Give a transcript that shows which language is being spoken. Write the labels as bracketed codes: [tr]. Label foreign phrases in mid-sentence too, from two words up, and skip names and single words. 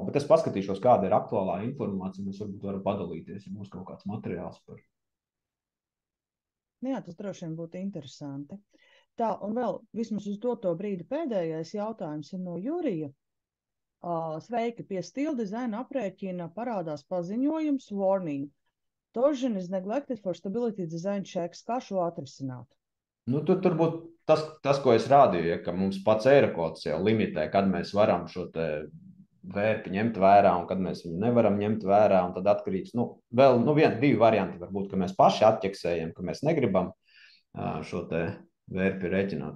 [lv] Bet es paskatīšos, kāda ir aktuālā informācija. Mēs varbūt varam padalīties, ja būs kaut kāds materiāls par. Jā, tas droši vien būtu interesanti. Tā, un vēl vismaz uz doto brīdi pēdējais jautājums ir no Jurija. Sveiki, pie stila dizaina aprēķina parādās paziņojums warning. [en] Torsion is neglected for stability design checks. [lv] Kā šo atrisināt? Tur būtu tas, ko es rādīju, ja, ka mums pats eirokods jau limitē, kad mēs varam šo te vērpi ņemt vērā un kad mēs viņu nevaram ņemt vērā. Un tad atkarīgs, divi varianti varbūt, ka mēs paši atķeksējam, ka mēs negribam šo te vērpi reķināt.